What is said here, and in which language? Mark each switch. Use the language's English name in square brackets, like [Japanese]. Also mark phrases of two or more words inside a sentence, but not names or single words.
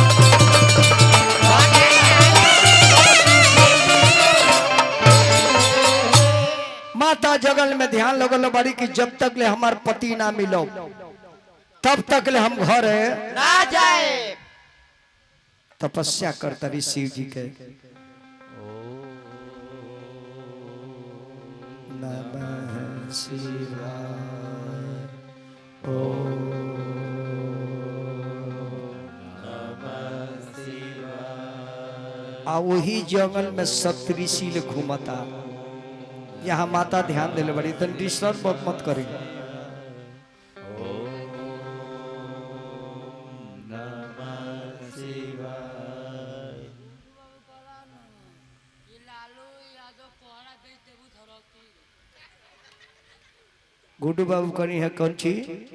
[Bhojpuri] माता जगल में ध्यान लगल बड़ी कि जब तक ले हमार पति ना मिलो तब तक ले हम घर ना जाए। तपस्या करता रही शिव जी के। [Sanskrit] नमः शिवाय ओम नमः शिवाय। [Bhojpuri] आ वही जंगल में सप्तऋषि ले घूमता। यहाँ माता ध्यान दिले बड़ी तन डिस्टर्ब मत करी। गुड्डू बाबू करी है कौन चीज?